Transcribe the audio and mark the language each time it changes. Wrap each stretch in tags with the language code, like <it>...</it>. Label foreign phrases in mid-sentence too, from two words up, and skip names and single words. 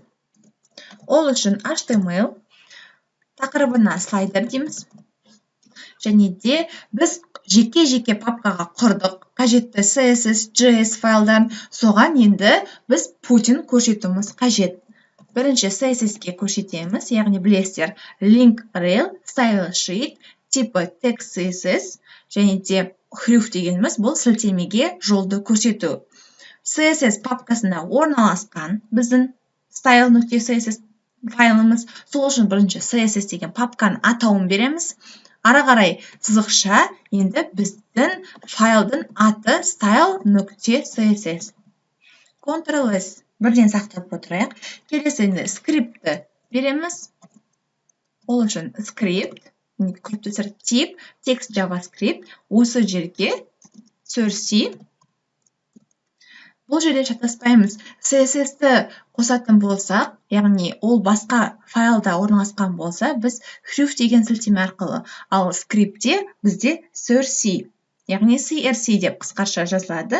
<kk>Ол үшін HTML тақырыбына слайдер дейміз. Және де біз жеке-жеке папкаға құрдық. Қажетті CSS, JS файлдарын. Соған енді біз Putin көрсетуіміз қажет. Бірінші CSS-ке көрсетеміз, яғни білесіздер,</kk> <en>link rel, style sheet, типі text CSS,</en> <kk>және де href дегеніміз бұл сілтемеге жолды көрсету. CSS папкасында орналасқан біздің style.css файлымыз. Сол үшін бірінші CSS деген папканың атауын береміз. Ары қарай сызықша енді біздің файлдың аты style.css. Ctrl-S бірден сақтап отырайық. Келесі енді скриптті береміз. Ол үшін script, тип,</kk> <en>text JavaScript.</en> <kk>Осы жерге source. Бұл жерде шатаспаймыз. CSS-ті қосатын болсақ, яғни ол басқа файлда орналасқан болса, біз href деген сілтеме арқылы. Ал скриптте бізде source. яғни CRC деп қысқаша жазылады.</kk>